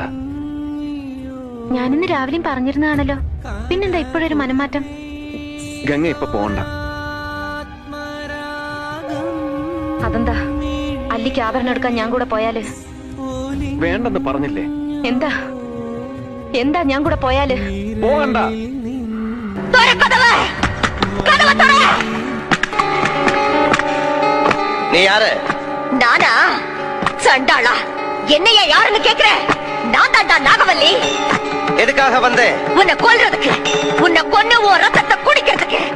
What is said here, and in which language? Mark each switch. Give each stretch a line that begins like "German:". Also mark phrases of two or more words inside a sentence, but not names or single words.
Malayalam: ഞാനിന്ന് രാവിലെയും പറഞ്ഞിരുന്നതാണല്ലോ, പിന്നെന്താ ഇപ്പോഴൊരു മനംമാറ്റം? ഗംഗ ഇപ്പൊ പോണ്ട. അതെന്താ? അല്ലിക്ക് ആഭരണം എടുക്കാൻ ഞാൻ കൂടെ പോയാല്? വേണ്ടെന്ന് പറഞ്ഞില്ലേ? എന്താ എന്താ ഞാൻ കൂടെ പോയാല്? പോകണ്ട.
Tamil: நீ யாரு? நானா? சண்டாளா, என்னையா யாருன்னு கேக்குற? நான் தாண்டா நாகவல்லி. எதுக்காக வந்த? உன்னை கொல்றதுக்கு, உன்னை கொன்னு உன் ரத்தத்தை குடிக்கிறதுக்கு.